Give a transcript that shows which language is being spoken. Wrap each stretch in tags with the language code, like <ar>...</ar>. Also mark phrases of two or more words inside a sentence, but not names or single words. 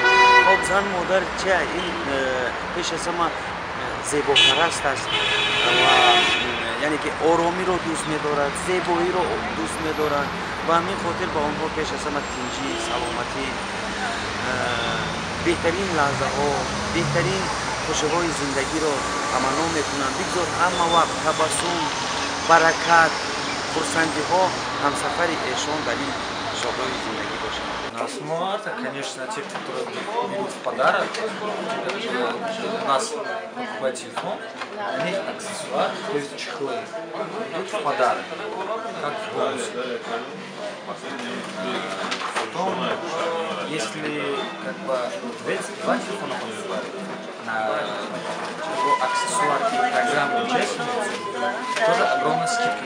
<fa>خب زن مادر چه این پیش از همه زیباپرست است و یعنی که آرامی را دوست می‌دارد، زیبایی را دوست می‌دارد و همین خاطر با آنها پیش از همه تنجی، سلامتی، بهترین لحظه‌ها، بهترین خوشی‌های زندگی را تمنا می‌کنند. بگذار همه وقت تبسم، برکت، خرسندی‌ها همسفر ایشان در این شب‌های زندگی باشند.</fa> <ru>На 8 марта, конечно, те, которые берут в подарок, у нас покупают телефон, они аксессуар, то есть чехлы, идут в подарок, как в бонусе. Потом, если как бы два телефона покупают, на его аксессуар и программу участницы, тоже огромная скидка.</ru>